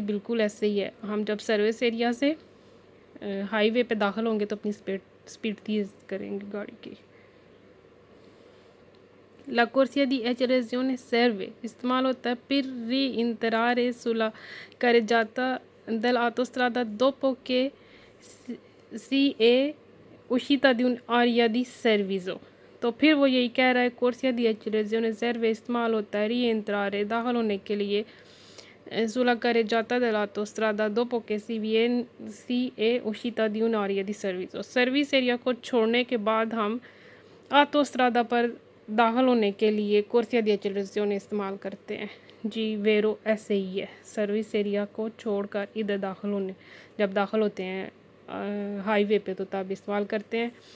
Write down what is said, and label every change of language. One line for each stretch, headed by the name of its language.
Hindi: बिल्कुल ऐसे ही है, हम जब सर्विस एरिया से हाईवे पे दाखिल होंगे तो अपनी स्पीड तेज़ करेंगे गाड़ी की।
Italian: La corsia di accelerazione serve
Hindi: इस्तेमाल होता है
Italian: per rientrare sulla carreggiata dell'autostrada dopo che si è uscita di un'area di servizio।
Hindi: तो फिर वो यही कह रहा है,
Italian: corsia di accelerazione serve
Hindi: इस्तेमाल होता है
Italian: rientrare
Hindi: दाखिल होने के लिए
Italian: sulla carreggiata dell'autostrada dopo che si è uscita di un'area di servizio।
Hindi: Service area को छोड़ने के बाद हम ऑटोस्ट्रादा पर दाखिल होने के लिए कोर्सिया दी एक्सेलरेशन इस्तेमाल करते हैं जी। वेरो ऐसे ही है, सर्विस एरिया को छोड़कर इधर दाखिल होने, जब दाखिल होते हैं हाईवे पे तो तब इस्तेमाल करते हैं।